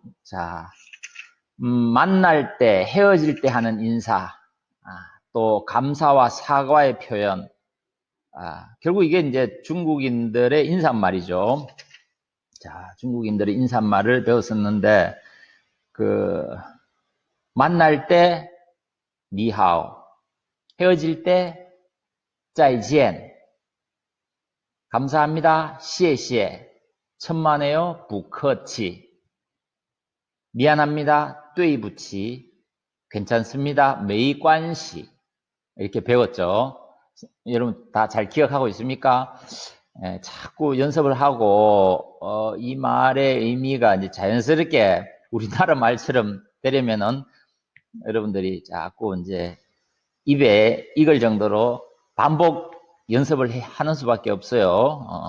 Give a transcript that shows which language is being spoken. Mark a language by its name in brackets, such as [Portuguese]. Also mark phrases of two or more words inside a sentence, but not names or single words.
[Korean] 자, 만날 때, 헤어질 때 하는 인사, 또 감사와 사과의 표현, 결국 이게 이제 중국인들의 인사말이죠. 자, 중국인들의 인사말을 배웠었는데, 만날 때, [Chinese] 你好, [Korean] 헤어질 때, 再见, 감사합니다, 谢谢, 천만에요, [Chinese] 不客气, [Korean] 미안합니다, 对不起, 괜찮습니다, [Chinese] 没关系. [Korean] 이렇게 배웠죠. 여러분 다 잘 기억하고 있습니까? 자꾸 연습을 하고 이 말의 의미가 이제 자연스럽게 우리나라 말처럼 되려면은 여러분들이 자꾸 이제 입에 익을 정도로 반복 연습을 하는 수밖에 없어요.